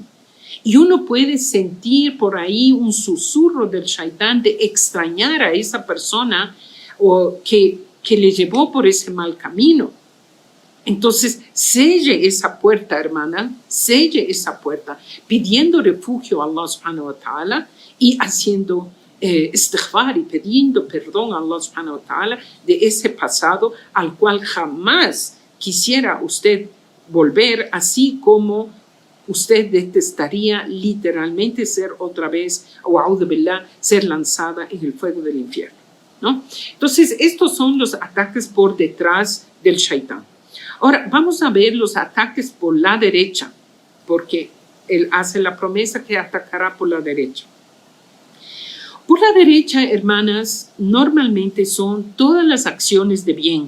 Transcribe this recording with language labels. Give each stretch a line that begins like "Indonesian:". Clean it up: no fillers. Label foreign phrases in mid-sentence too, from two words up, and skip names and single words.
Spanish: Y uno puede sentir por ahí un susurro del shaitán de extrañar a esa persona o que le llevó por ese mal camino. Entonces, selle esa puerta, hermana, selle esa puerta, pidiendo refugio a Allah
Arabic: سبحانه وتعالى
Spanish: y haciendo istighfar y pidiendo perdón a Allah
Arabic: سبحانه وتعالى
Spanish: de ese pasado al cual jamás quisiera usted volver, así como usted detestaría literalmente ser otra vez, o
Arabic: أعوذ بالله,
Spanish: ser lanzada en el fuego del infierno, ¿no? Entonces, estos son los ataques por detrás del shaitán. Ahora, vamos a ver los ataques por la derecha, porque él hace la promesa que atacará por la derecha. Por la derecha, hermanas, normalmente son todas las acciones de bien.